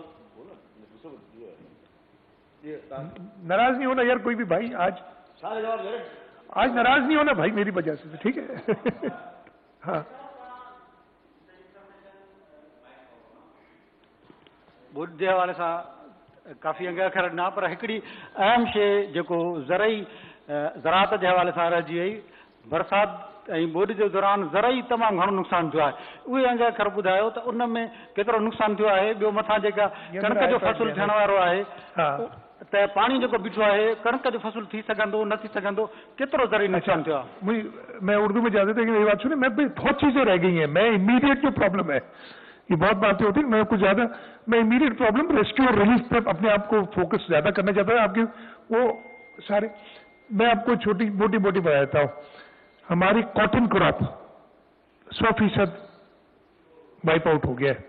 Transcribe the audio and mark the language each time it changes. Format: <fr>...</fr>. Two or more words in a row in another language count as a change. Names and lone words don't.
<ur>ناراض نہیں ہونا یار کوئی بھی بھائی، آج ناراض نہیں ہونا بھائی میری وجہ سے، ٹھیک ہے. ہاں</ur> <sd>بدھ जे हवाले सां काफ़ी अॻियां खर ना, पर हिकिड़ी अहम शइ जेको ज़राअत जे हवाले सां रहिजी वई, बरसाति ऐं ॿोॾि जे दौरान ज़रई तमामु घणो नुक़सानु थियो आहे. उहे अॻियां खर ॿुधायो त उन में केतिरो नुक़सानु थियो आहे. ॿियो मथां जेका कणिक जो फ़सुलु थियण वारो आहे, त पाणी जेको बीठो आहे कणक जो फसल थी सघंदो न थी सघंदो केतिरो ज़रूरी नुक़सान थियो आहे?</sd> <ur>میں اردو میں زیادہ لیکن یہ بات سنیے، میں بہت چیزیں رہ گئی ہیں. میں امیڈیئٹ جو پرابلم ہے، یہ بہت باتیں ہوتی ہیں، میں کچھ زیادہ میں</ur> <en>immediate problem rescue</en> <ur>اور ریلیف پہ اپنے آپ کو فوکس زیادہ کرنا چاہتا ہوں. آپ کے وہ سارے میں آپ کو چھوٹی موٹی بتا دیتا ہوں. हमारी</ur> <en>cotton crop 100% wipe out</en> <ur>ہو گیا ہے.</ur>